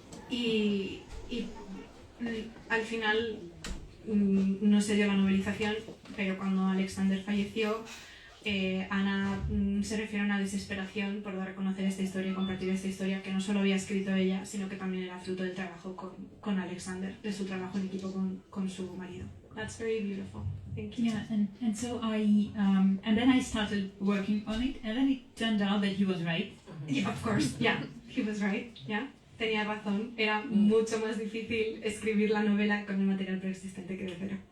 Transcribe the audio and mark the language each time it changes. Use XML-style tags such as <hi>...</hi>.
<es>Y al final no se dio la novelización, pero cuando Alexander falleció, Ana se refiere a una desesperación por dar a conocer esta historia y compartir esta historia que no solo había escrito ella, sino que también era fruto del trabajo con Alexander, de su trabajo en equipo con su marido.</es> <en>That's very beautiful. Thank you. Yeah, and so and then I started working on it, and then it turned out that he was right. Yeah, of course, yeah, he was right, yeah.</en> <es>Tenía razón, era mucho más difícil escribir la novela con el material preexistente que de cero.</es>